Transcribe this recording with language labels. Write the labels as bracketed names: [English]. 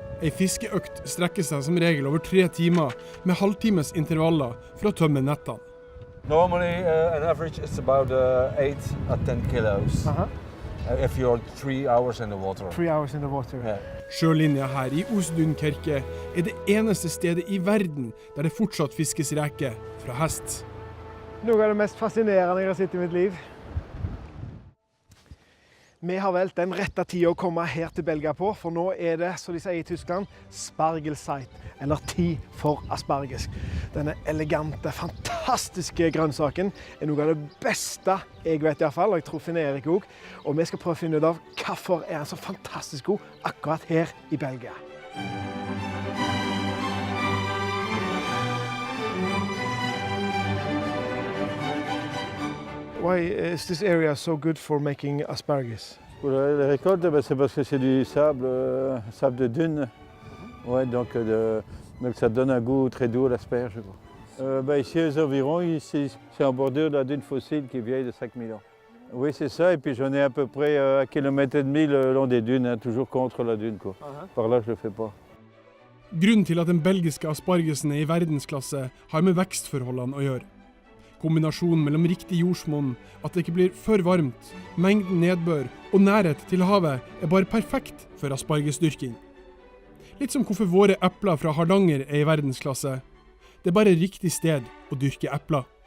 [Norwegian] En fiskeøkt strekker seg som regel over 3 timer med halvtimes intervaller for å tømme nettene. [English] Normally, an average is about 8 or 10 kilos. If you're 3 hours in the water. 3 hours in the water. Yeah. [Norwegian] Sjølinja her i Osdunkerke er det eneste stedet i verden der det fortsatt fiskes reker fra hest. Noe av det mest fascinerende jeg har sett i mitt liv. Vi har valgt den rette tiden å komme her til Belgia på, for nå er det, som de sier i Tyskland, Spargelzeit, eller tid for asparges. Denne elegante, fantastiske grønnsaken er noe av det beste jeg vet i hvert fall, og jeg tror Finn Erik også. Og vi skal prøve å finne ut av hvorfor er han så fantastisk god akkurat her i Belgia. [English] Why is this area so good for making asparagus? [French] Pour les récoltes, c'est parce que c'est du sable, sable de dune. Ouais, donc ça donne un goût très doux à l'asperge. Ici aux environs, c'est en bordure de la dune fossile qui est vieille de 5000 ans. Oui, c'est ça, et puis j'en ai à peu près 1,5 km le long des dunes, hein, toujours contre la dune, quoi. Par là, je le fais pas. [Norwegian] Grunnen til at den belgiske aspargesen er i verdensklasse har med vekstforholdene å gjøre. Kombinasjonen mellom riktig jordsmonn, at det ikke blir for varmt, mengden nedbør og nærhet til havet er bare perfekt for aspargesdyrking. Litt som hvorfor våre epler fra Hardanger er i verdensklasse. Det er bare riktig sted å dyrke epler.